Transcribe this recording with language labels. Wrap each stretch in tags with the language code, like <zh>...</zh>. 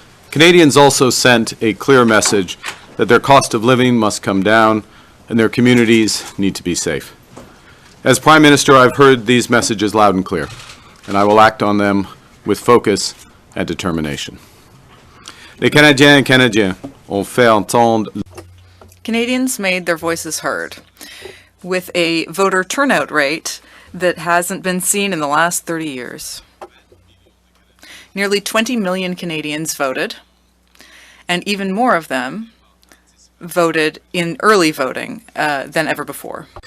<en>Canadians also sent a clear message that their cost of living must come down and their communities need to be safe. As Prime Minister, I've heard these messages loud and clear, and I will act on them with focus and determination.</en> <fr>Les Canadiens et Canadiennes ont fait entendre.</fr> <en>Canadians made their voices heard with a voter turnout rate that hasn't been seen in the last 30 years. Nearly 20 million Canadians voted, and even more of them voted in early voting than ever before.</en>